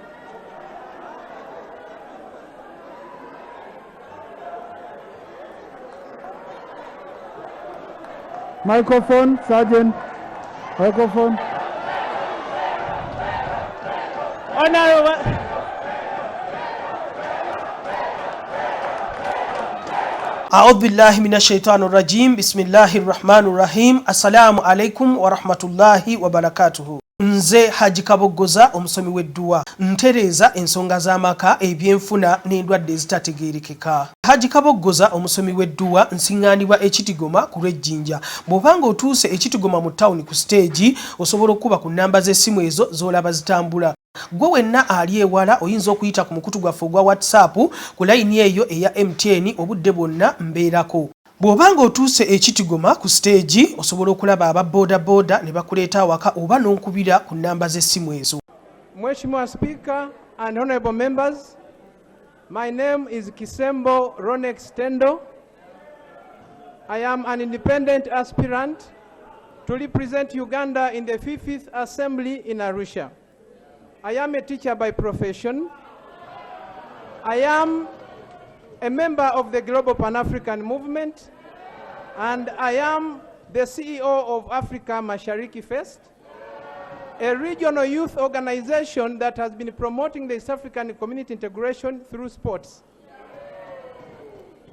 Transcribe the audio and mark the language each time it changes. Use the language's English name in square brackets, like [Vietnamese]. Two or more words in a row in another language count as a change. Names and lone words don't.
[English] Microphone, Sergeant. Microphone. Honorable. [Arabic] أعوذ بالله من الشيطان الرجيم بسم الله الرحمن الرحيم السلام عليكم ورحمة الله وبركاته. [Ganda] Nze Haji Kaboggoza omusomi w'edduwa ntereza ensonga z'amaka ebyenfuna n'endwadde ezitategeerekeka. Haji Kaboggoza omusomi w'edduwa nsiŋŋaanibwa ekitigoma ku lw'ejjinja. Bw'obanga otuuse ekitigoma mu ttawuni ku siteegi osobola okuba ku nnamba z'essimu ezo z'olaba zitambula. Gwe wenna ali ewala oyinza okuyita ku mukutu gwaffe ogwa WhatsApp ku layini eyo eya MTN obudde bwonna mbeerako. Bw'obanga otuuse ekitigoma ku stage osobola okulaba aba boda ne bakuleeta awaka oba n'onkubira ku nnamba z'essimu ezo. [English] Mheshimiwa Speaker and honorable members, my name is Kisembo Ronex Tendo. I am an independent aspirant to represent Uganda in the 50th Assembly in Arusha. I am a teacher by profession. I am a member of the Global Pan-African Movement, and I am the CEO of Africa Mashariki Fest, a regional youth organization that has been promoting the East African community integration through sports.